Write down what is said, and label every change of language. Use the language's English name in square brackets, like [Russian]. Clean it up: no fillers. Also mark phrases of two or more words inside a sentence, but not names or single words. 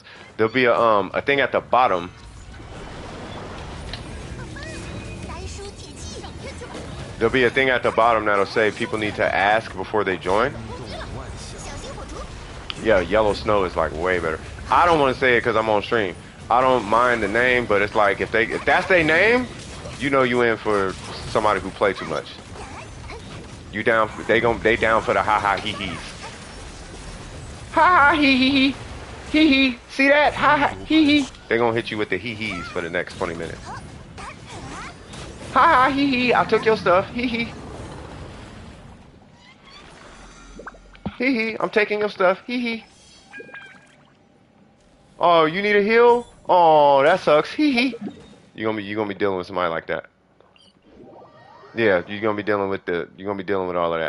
[English] There'll be a thing at the bottom. There'll be a thing at the bottom that'll say people need to ask before they join. Yeah, yellow snow is like way better. I don't want to say it because I'm on stream. I don't mind the name, but it's like if that's their name, you know you in for somebody who play too much. You down? They down for the ha ha hee hees. Ha ha hee hee hee hee. See that? Ha ha hee hee. They gonna hit you with the hee hees for the next 20 minutes. Ha ha hee hee. I took your stuff. Hee hee. Hee hee. I'm taking your stuff. Hee hee. Oh, you need a heal? Oh, that sucks. Hee hee. You gonna be dealing with somebody like that. Yeah, you're gonna be dealing with all of that.